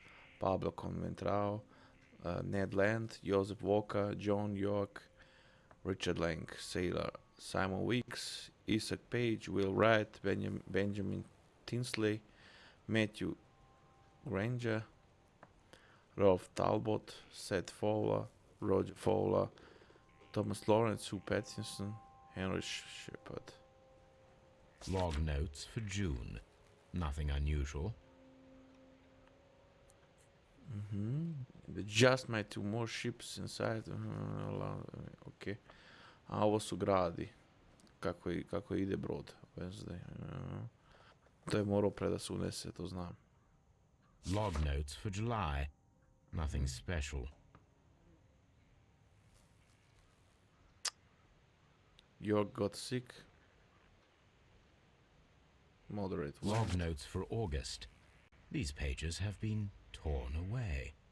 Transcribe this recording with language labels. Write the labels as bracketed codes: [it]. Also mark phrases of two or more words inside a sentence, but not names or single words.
[en] Pablo Conventrao, Ned Land, Joseph Walker, John York, Richard Lang, Sailor, Simon Weeks, Isaac Page, Will Wright, Benjamin Tinsley, Matthew Granger, Ralph Talbot, Seth Fowler, Roger Fowler, Thomas Lawrence, Sue Pattinson, Henry Shepard. Log notes for June. Nothing unusual. Just my 2 more ships inside. [sr] Ok. A ovo su gradi. Kako ide brod. Wednesday. To je morao pre da se unese, to znam. [en] Log notes for July. Nothing special. York got sick. Moderate. Log notes for August. These pages have been torn away.